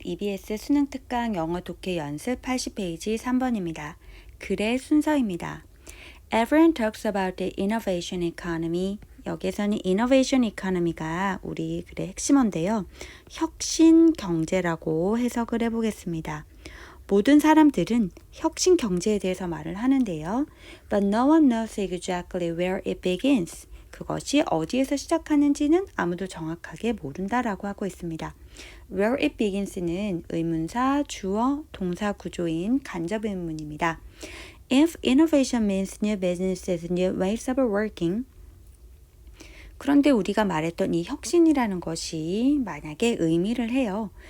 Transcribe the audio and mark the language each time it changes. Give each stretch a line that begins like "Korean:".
Korean: EBS 수능 특강 영어 독해 연습 80페이지 3번입니다. 글의 순서입니다.
English: Everyone talks about the innovation economy.
Korean: 여기에서는 innovation economy가 우리 글의 핵심어인데요. 혁신 경제라고 해석을 해보겠습니다. 모든 사람들은 혁신 경제에 대해서 말을 하는데요.
English: But no one knows exactly where it begins.
Korean: 그것이 어디에서 시작하는지는 아무도 정확하게 모른다라고 하고 있습니다.
English: Where it begins
Korean: 는 의문사, 주어, 동사 구조인 간접 의문입니다.
English: If innovation means new businesses, new ways of working,
Korean: 그런데 우리가 말했던 이 혁신이라는 것이 만약에 의미를 해요.